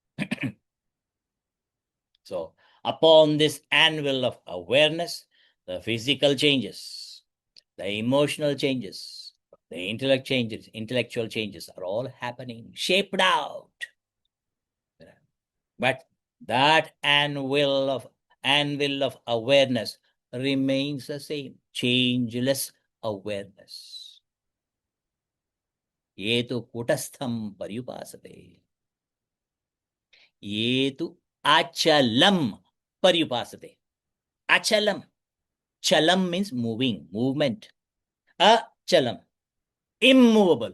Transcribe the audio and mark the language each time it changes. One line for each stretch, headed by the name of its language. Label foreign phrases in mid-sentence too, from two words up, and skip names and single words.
English: So, upon this anvil of awareness, the physical changes, the emotional changes, the intellectual changes are all happening, shaped out. But that anvil of awareness remains the same, changeless awareness.
Sanskrit: ये तु कूटस्थं पर्युपासते. ये तु अचलं पर्युपासते.
English: Achalam. Chalam means moving, movement. Achalam, immovable.